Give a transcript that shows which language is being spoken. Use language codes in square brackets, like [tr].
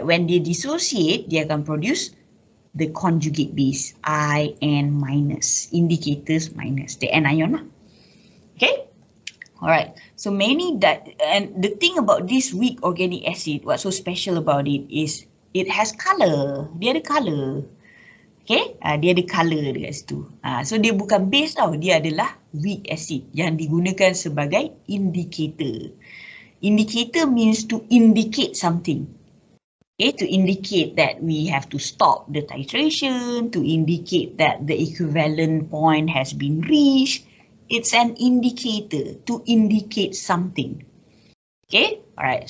[en] When they dissociate, they akan produce the conjugate base, IN minus, indicators minus the anion lah. Okay. Alright, so and the thing about this weak organic acid, what's so special about it is it has color. [ms] Dia ada color. Okay, dia ada color dekat situ. So dia bukan base tau, dia adalah weak acid yang digunakan sebagai indicator. [en] Indicator means to indicate something. Okay, to indicate that we have to stop the titration, to indicate that the equivalent point has been reached. It's an indicator to indicate something. Okay, alright.